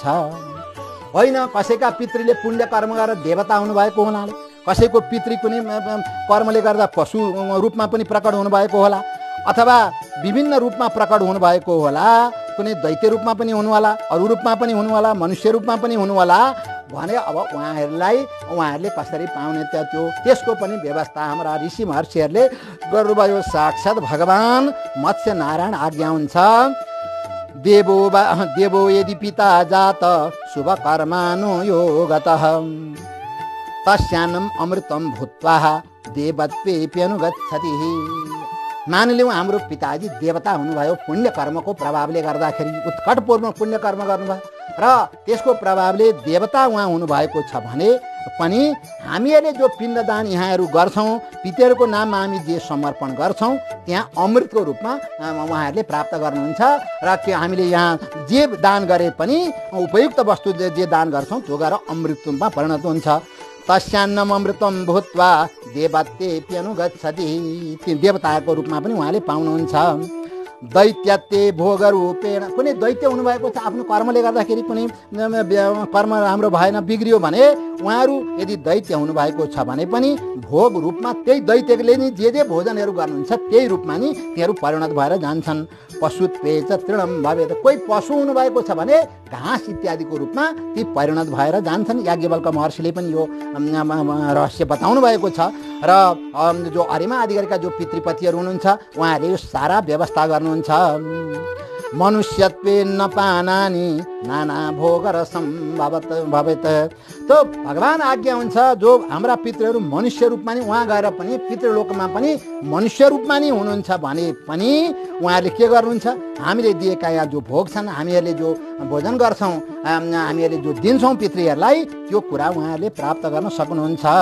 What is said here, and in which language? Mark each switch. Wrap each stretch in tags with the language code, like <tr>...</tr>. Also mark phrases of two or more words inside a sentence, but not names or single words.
<ne>होइन कसैका पितृले पुण्य कर्म गरेर देवता हुनुभएको हुनाले, कसैको पितृ कुनै कर्मले गर्दा पशु रूपमा पनि प्रकट हुनुभएको होला, अथवा विभिन्न रूपमा प्रकट हुनुभएको होला, कुनै दैत्य रूपमा पनि हुनुहोला, अरू रूपमा पनि हुनुहोला, मनुष्य रूपमा पनि हुनुहोला भने अब उहाँहरूले कसरी पाउने त्यसको पनि व्यवस्था हाम्रा ऋषि महर्षिहरूले गर्नुभयो। साक्षात् भगवान मत्स्य नारायण आज्ञा हुन्छ,</ne> <sa>देवो यदि पिता जात शुभ कर्मानु योगतः तस्यान्नम अमृतम भूत्वा देवत्वेप्यनुगच्छति।</sa> <ne>मानिलिउँ हाम्रो पिताजी देवता हुनुभयो, पुण्य कर्मको प्रभावले गर्दाखेरि उत्कटपूर्ण पुण्य कर्म गर्नुभयो र त्यसको प्रभावले देवता उहाँ हुनुभएको छ भने पनि हामीहरूले जो पिण्डदान यहाँहरू गर्छौँ, पितृहरूको नाममा हामी जे समर्पण गर्छौँ त्यहाँ अमृतको रूपमा उहाँहरूले प्राप्त गर्नुहुन्छ र के हामीले यहाँ जे दान गरे पनि उपयुक्त वस्तु जे दान गर्छौँ त्यो गएर अमृतमा परिणत हुन्छ।</ne> <sa>तस्यान्नम अमृतम भूत्वा देवत्वेप्यनुगच्छति।</sa> <ne>देवताको रूपमा पनि उहाँले पाउनुहुन्छ।</ne> <sa>दैत्यत्वे भोग रूपेण,</sa> <ne>कुनै दैत्य हुनुभएको छ, आफ्नो कर्मले गर्दाखेरि कुनै कर्म राम्रो भएन बिग्रियो भने उहाँहरू यदि दैत्य हुनुभएको छ भने पनि भोग रूपमा त्यही दैत्यले नि जे भोजनहरू गर्नुहुन्छ त्यही रूपमा नि तिनीहरू परिणत भएर जान्छन्।</ne> <sa>पशुत्वे च तृणम भवेत्,</sa> <ne>कोही पशु हुनुभएको छ भने घाँस इत्यादिको रूपमा ती परिणत भएर जान्छन्। याज्ञवल्क महर्षिले पनि यो रहस्य बताउनु भएको छ र जो अरिमा अधिकारीका जो पितृपतिहरू हुनुहुन्छ उहाँहरूले यो सारा व्यवस्था गर्नुहुन्छ।</ne> <sa>मनुष्यत्वे नपानानि नाना भोग रसम भवेत्।</sa> <ne>तो भगवान आज्ञा हुन्छ जो हाम्रा पितृहरू मनुष्य रूपमा नि उहाँ गएर पनि पितृलोकमा पनि मनुष्य रूपमा नि हुनुहुन्छ भने पनि उहाँहरूले के गर्नुहुन्छ, हामीले दिएका यहाँ जो भोग छन्, हामीहरूले जो भोजन गर्छौँ, हामीहरूले जो दिन्छौँ पितृहरूलाई, त्यो कुरा उहाँहरूले प्राप्त गर्न सक्नुहुन्छ।</ne>